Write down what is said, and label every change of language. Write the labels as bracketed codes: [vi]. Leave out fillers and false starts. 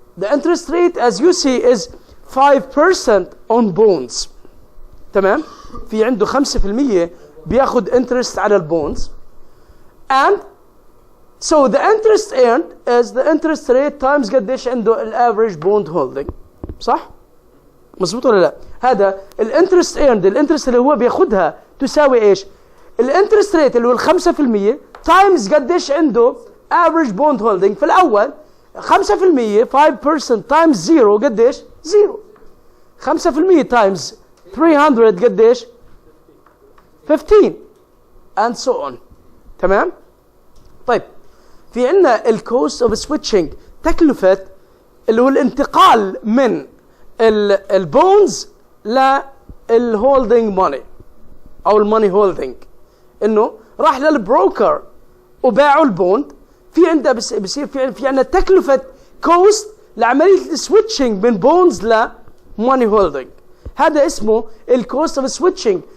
[en] The interest rate as you see is 5% on bonds. [ar] تمام. في عنده 5% بياخد [en] interest [ar] على البونز [en] and so the interest earned is the interest rate times [ar] قديش عنده [en] average bond holding. [ar] صح؟ مظبوط ولا لا؟ هذا الانترست earned الانترست اللي هو بياخدها تساوي ايش؟ الانترست ريت اللي هو 5% تايمز قديش عنده افريج بوند هولدنج في الاول 5%، 5% تايمز 0 قديش؟ 0. 5% تايمز 300 قديش؟ 15 and so on. تمام؟ طيب في عندنا الكوست اوف سويتشنج، تكلفة اللي هو الانتقال من البونز للهولدنج ماني او الماني هولدنج، انه راح للبروكر وباعوا البوند، في عنده بصير في عندنا تكلفة كوست لعملية السويتشنج من بونز لماني هولدنج، هذا اسمه الكوست اوف سويتشنج.